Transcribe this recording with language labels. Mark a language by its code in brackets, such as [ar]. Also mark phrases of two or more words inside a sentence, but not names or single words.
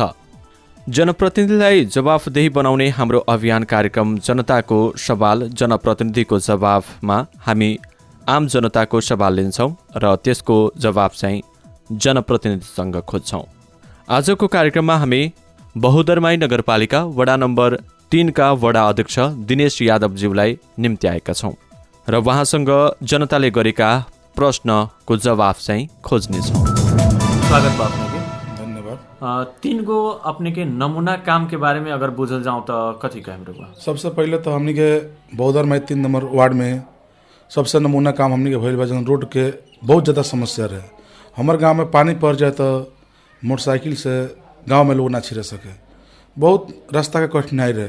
[ne] जनप्रतिनिधिलाई जवाफदेही बनाउने हाम्रो अभियान कार्यक्रम जनताको सवाल जनप्रतिनिधिको जवाफमा हामी आम जनताको सवाल लिन्छौँ र त्यसको जवाफ चाहिँ जनप्रतिनिधिसँग खोज्छौँ। आजको कार्यक्रममा हामी बहुदरमाई नगरपालिका वडा नम्बर 3 का वडा अध्यक्ष दिनेश यादवज्यूलाई निम्ति आएका छौँ र उहाँसँग जनताले गरेका प्रश्नको जवाफ चाहिँ खोज्नेछौँ। [bho] स्वागत बा अपने के। धन्यवाद। 3 गो अपने के नमूना काम के बारे में अगर बुझल जाऊँ तो कथी कहें रहुआ? सबसे पहले तो हमनी के बहुदरमाई 3 नंबर वार्ड में सबसे नमूना काम हमनी के भइल बा जन रोड के बहुत ज़्यादा समस्या रहे। हमार गांव में पानी पड़ जाए तो मोटरसाइकिल से गांव में लोग ना छिड़ सके, बहुत रास्ता के कठिनाई रहे।